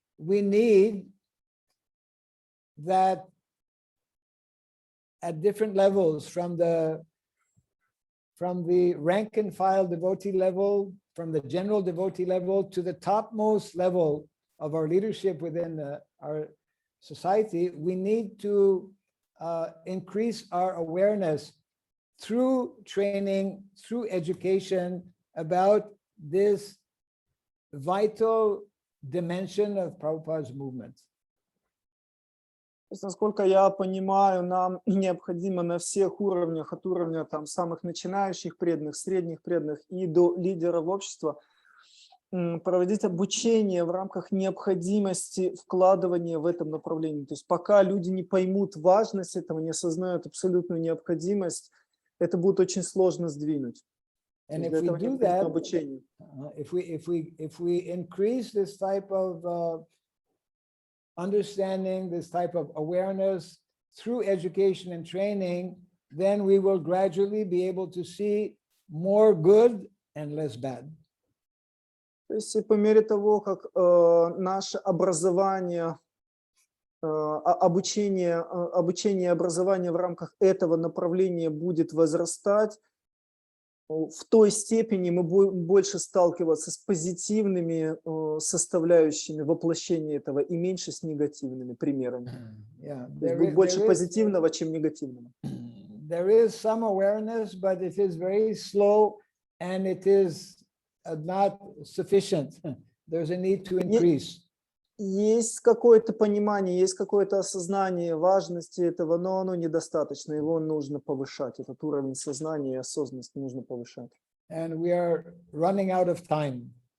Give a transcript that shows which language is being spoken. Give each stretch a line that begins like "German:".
English: We need that at different levels, from the rank and file devotee level, from the general devotee level to the topmost level of our leadership within our society, we need to increase our awareness through training, through education about this vital dimension of Prabhupada's movement.
Russian: То есть, насколько я понимаю, нам необходимо на всех уровнях, от уровня самых начинающих преданных, средних преданных и до лидеров общества, проводить обучение в рамках необходимости вкладывания в этом направлении. То есть пока люди не поймут важность этого, не осознают абсолютную необходимость, это будет очень сложно сдвинуть.
English: And if we do that, if we increase this type of understanding, this type of awareness through education and training, then we will gradually be able to see more good and less bad.
Russian: То есть по мере того, как наше образование, обучение и образование в рамках этого направления будет возрастать, в той степени мы будем больше сталкиваться с позитивными составляющими воплощения этого и меньше с негативными примерами. Будет больше позитивного, чем негативного.
English: There is some awareness, but it is very slow and it is not sufficient. There's a need to increase.
Russian: Есть какое-то понимание, есть какое-то осознание важности этого, но оно недостаточно, его нужно повышать. Этот уровень сознания и осознанности нужно повышать.
English: And we are running out of time.